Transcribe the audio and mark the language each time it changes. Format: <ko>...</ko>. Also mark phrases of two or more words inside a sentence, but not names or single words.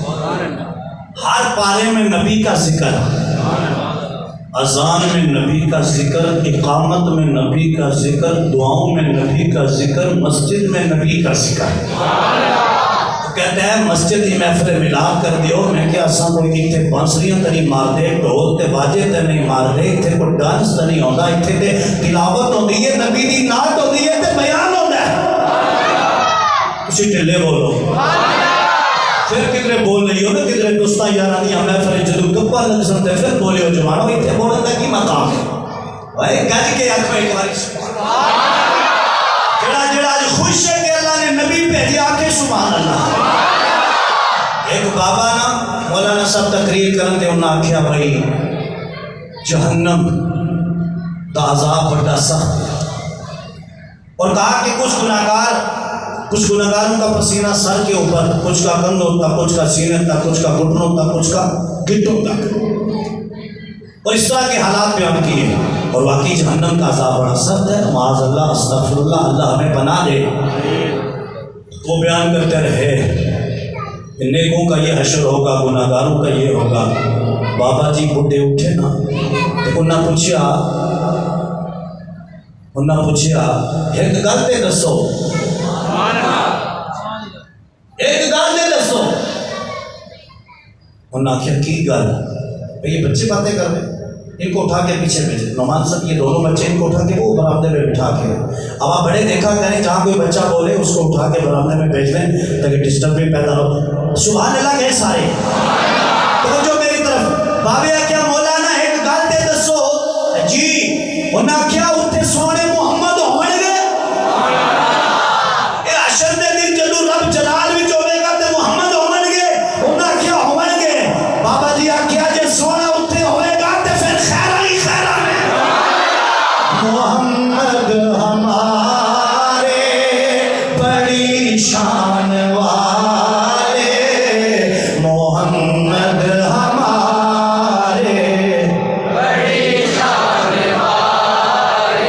<ur>ہر پارے میں نبی کا ذکر، اذان میں نبی کا ذکر، اقامت میں نبی کا ذکر، دعاؤں میں نبی کا ذکر، مسجد میں نبی کا ذکر۔</ur> <pa>کہتے ہیں مسجد ہی محفل ملاد کر دیو، میں کیا اساں کوئی اتنے بانسریاں تے نہیں مار دے، ڈھول تے باجے تے نہیں مار دے، اتنے کوئی ڈانس تے نہیں ہوندا، اتنے تے تلاوت ہوندی ہے، نبی دی نعت ہوندی ہے تے بیان ہوندا ہے۔ کسی ٹھلے بولو، پھر کدھر بول رہی ہو نا، کدھر دوستاں یاراں دی محفل جدوں گپاں لگ سن تے پھر بولیو جوانو، اتنے بولن دا کی مقام ہے؟ اوئے گج کے آکھو ایک باری جڑا اج خوش ہے کہ اللہ نے نبی بھیجا، آکھے</pa> <ar>سبحان اللہ۔</ar> <pa>ایک بابا نا مولانا صاحب تقریر کرن تے انہاں آکھیا بھائی جہنم دا عذاب بڑا سخت ہے،</pa> <ur>اور کہا کہ کچھ گناہگاروں کا پسینہ سر کے اوپر، کچھ کا کندھوں تک، کچھ کا سینے تک، کچھ کا گھٹنوں تک، کچھ کا گٹوں تک، اور اس طرح کے حالات بیان کیے، اور واقعی جہنم کا عذاب بڑا سخت ہے،</ur> <ar>معاذ اللہ، استغفر اللہ،</ar> <ur>اللہ ہمیں پناہ دے۔ وہ بیان کرتے رہے نیکوں کا یہ حشر ہوگا، گناہگاروں کا یہ ہوگا۔</ur> <pa>بابا جی بڈھے اٹھے نا تو انہاں پوچھیا ایک گل تے دسو، ایک گل تے دسو۔ انہاں آخیا کی گل؟</pa> <ur>یہ بچے باتیں کر رہے، ان کو اٹھا کے پیچھے بھیجے، نعمان صاحب یہ دونوں بچے ان کو اٹھا کے وہ برآمدے میں بٹھا کے، اب آپ بڑے دیکھا کریں جہاں کوئی بچہ بولے اس کو اٹھا کے برآمدے میں بھیج دیں تاکہ ڈسٹرب بھی پیدا ہو۔</ur> <ar>سبحان اللہ</ar> <ur>کہیں سارے توجہ میری طرف۔</ur> <pa>بابے کیا مولانا ایک گل تے دسو جی، انہاں کیا اتنے سونے محمد ہون گے؟ اے حشر دے دن جدو رب جلال وچ ہوے گا تے محمد ہون گے؟ انہاں کیا ہون گے؟ بابا جی آکھیا جے سونا اتنے ہوئے گا تے پھر خیرہ ہی خیرہ میں</pa> <ur>محمد ہمارے بڑی شان والے، محمد ہمارے بڑی شان والے۔</ur>